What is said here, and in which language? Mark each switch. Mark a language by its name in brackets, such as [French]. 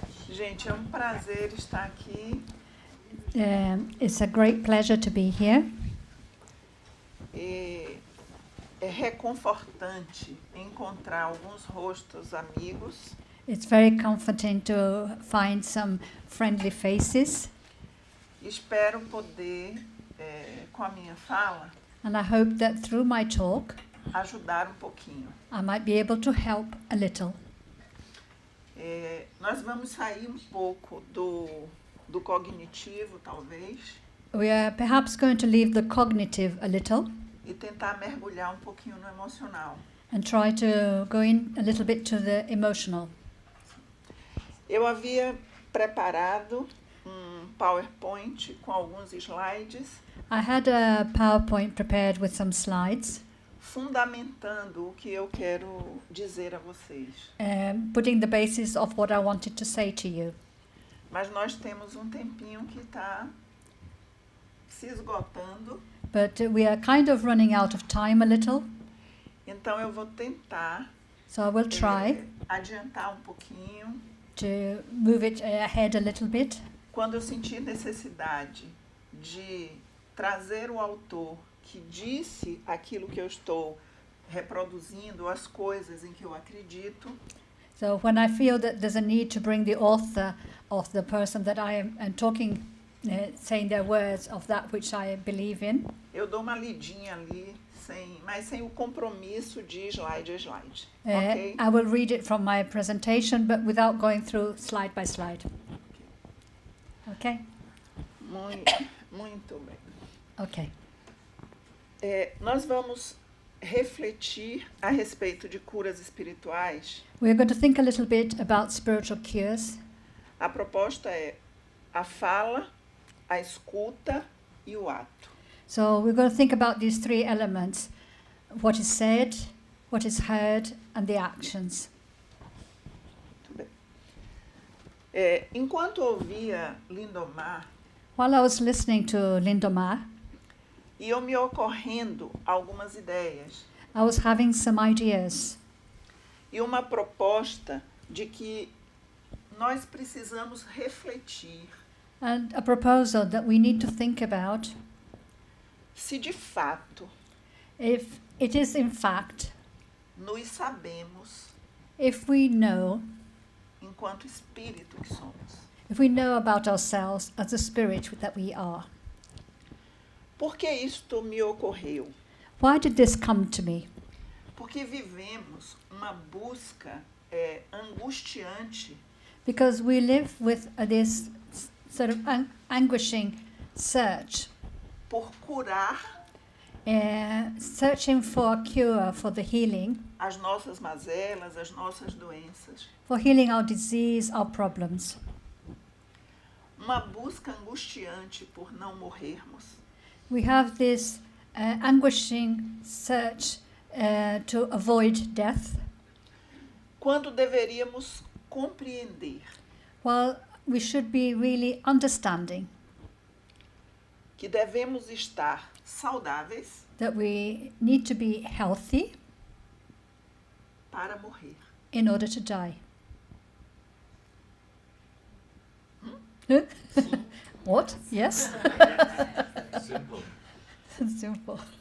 [Portuguese] Gente, é um prazer estar aqui [English] It's a great pleasure to be here. [Portuguese] e é reconfortante encontrar alguns rostos amigos [English] It's very comforting to find some friendly faces, [Portuguese] Espero poder, com a minha fala, [English] and I hope that through my talk [Portuguese] ajudar um pouquinho. [English] I might be able to help a little. [Portuguese] Nós vamos sair um pouco do cognitivo, talvez, [English] We are perhaps going to leave the cognitive a little [Portuguese] e tentar mergulhar um pouquinho no emocional. [English] and try to go in a little bit to the emotional. [Portuguese] Eu havia preparado um PowerPoint com alguns slides, [English] I had a PowerPoint prepared with some slides, [Portuguese] fundamentando o que eu quero dizer a vocês. [English] putting the basis of what I wanted to say to you. [Portuguese] Mas nós temos um tempinho que está se esgotando, [English] But we are kind of running out of time a little, [Portuguese] então eu vou tentar [English] so I will try [Portuguese] adiantar um pouquinho. [English] to move it ahead a little bit. [Portuguese] Quando eu sentir necessidade de trazer o autor que disse aquilo que eu estou reproduzindo, as coisas em que eu acredito, [English] So when I feel that there's a need to bring the author of the person that I am talking, saying their words of that which I believe in, [Portuguese] eu dou uma lidinha ali, mas sem o compromisso de slide a slide. [English] Ok? I will read it from my presentation, but without going through slide by slide. Okay? [Portuguese] Muito bem. [English] Okay. [Portuguese] Nós vamos refletir a respeito de curas espirituais. [English] We're going to think a little bit about spiritual cures. [Portuguese] A proposta é a fala, a escuta e o ato. [English] So we're going to think about these three elements: what is said, what is heard, and the actions. [Portuguese] Muito bem. Enquanto ouvia Lindomar, [English] While I was listening to Lindomar, [Portuguese] iam me ocorrendo algumas ideias [English] I was having some ideas [Portuguese] e uma proposta de que nós precisamos refletir [English] and a proposal that we need to think about [Portuguese] se de fato [English] if it is in fact, [Portuguese] nos sabemos [English] if we know, [Portuguese] enquanto espírito que somos. [English] if we know about ourselves as the spirit that we are. [Portuguese] Por que isto me ocorreu? [English] Why did this come to me? [Portuguese] Porque vivemos uma busca angustiante [English] Because we live with this sort of anguishing search, [Portuguese] por curar [English] searching for a cure, for the healing, [Portuguese] as nossas mazelas, as nossas doenças. [English] for healing our disease, our problems. [Portuguese] Uma busca angustiante por não morrermos. [English] We have this anguishing search to avoid death, [Portuguese] Quando deveríamos compreender [English] while we should be really understanding [Portuguese] que devemos estar saudáveis [English] that we need to be healthy [Portuguese] para morrer. [English] in order to die. What? Yes? Simple. Simple.